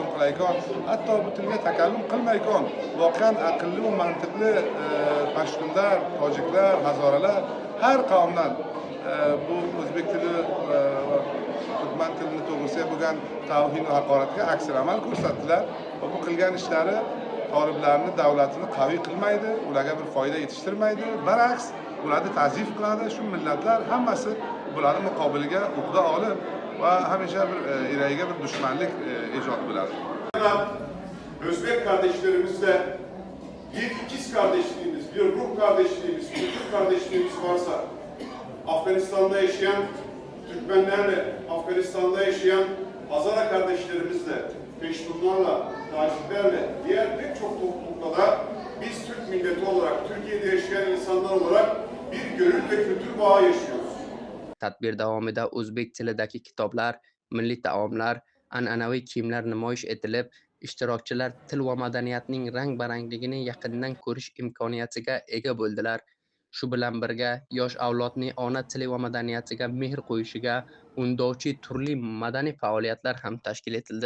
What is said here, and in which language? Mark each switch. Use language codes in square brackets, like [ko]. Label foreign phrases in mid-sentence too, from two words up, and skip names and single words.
[uz] qilaykan, hatto bu tilga takallum qilmaykan, voqean aqlli va mantiqli pashtunlar, tojiklar, hazoralar har qavmdan bu o'zbek tili va turkman tilini to'g'risiga bo'lgan tavhin va haqoratga aksir amal ko'rsatdilar va bu qilgan ishlari toliblarni, davlatini qaviy qilmaydi, ularga bir foyda yetishtirmaydi, baraks ularni ta'zif qiladi. Shu millatlar hammasi bularning muqobiliga uqda olib va hamisha bir iragiga bir dushmanlik ijod bo'ladi. [tr] Özbek kardeşlerimizle bir ikiz kardeşliğimiz, bir ruh kardeşliğimiz, bir Türk kardeşliğimiz varsa, Afganistan'da yaşayan Türkmenlerle, Afganistan'da yaşayan Hazara kardeşlerimizle, Peştunlarla, Taciklerle, diğer pek çok toplulukla da biz Türk milleti olarak, Türkiye'de yaşayan insanlar olarak bir gönül ve kültür bağı yaşıyoruz. [uz] Tadbir davomida o'zbek tilidagi kitoblar, milliy taomlar, an'anaviy kiyimlar namoyish etilib, ishtirokchilar til va madaniyatning rang-barangligini yaqindan ko'rish imkoniyatiga ega bo'ldilar. Shu bilan birga yosh avlodning ona tili va madaniyatiga mehr qo'yishiga undovchi turli madaniy faoliyatlar ham tashkil etildi.